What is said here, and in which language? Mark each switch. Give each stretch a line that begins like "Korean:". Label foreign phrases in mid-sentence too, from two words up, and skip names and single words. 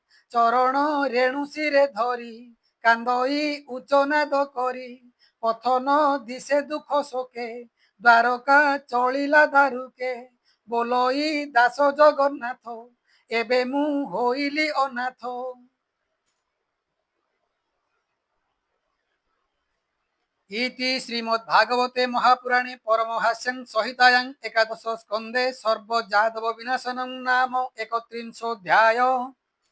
Odia: ଚରଣ ରେଣୁ ଶିରେ ଧରି କାନ୍ଦଇ ଉଚ୍ଚନାଦ କରି ପଥ ନ ଦିଶେ ଦୁଃଖ ଶୋକେ ଦ୍ୱାରକା ଚଳିଲା ଦାରୁକେ ବୋଲଇ ଦାସ ଜଗନ୍ନାଥ ଏବେ ମୁଁ ହୋଇଲି ଅନାଥ।
Sanskrit: इति श्रीमद्भागवते महापुराणे परमहास्यं संहितायां एकादश स्कन्धे सर्वजातव विनाशनं नाम 31 अध्याय।